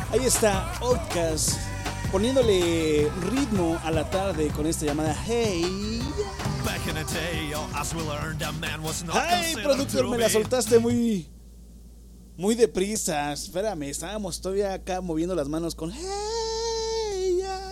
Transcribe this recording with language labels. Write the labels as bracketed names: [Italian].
[Spanish] está Outkast poniéndole ritmo a la tarde con esta llamada Hey. [English] Back in the day, as we learned, a man was not. [Spanish] Hey, productor, me la soltaste muy deprisa. Espérame, estábamos todavía acá moviendo las manos con Hey.